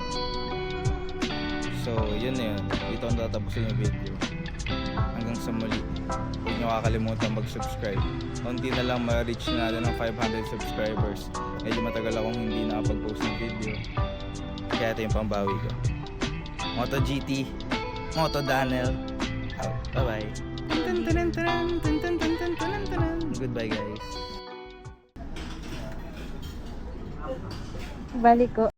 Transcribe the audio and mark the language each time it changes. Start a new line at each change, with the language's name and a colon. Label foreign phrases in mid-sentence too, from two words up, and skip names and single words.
Filipino: So yun na yun. Dito ang tatapusin yung video. Hanggang sa muli. Huwag nyo kakalimutan mag-subscribe. Konti na lang ma-reach natin ng 500 subscribers. Medyo matagal akong hindi nakapag-post ng video. Kaya ito yung pambawi ko.
English: Moto GT, Moto Daniel, out. Bye bye. Goodbye guys.
Filipino: Balik ko.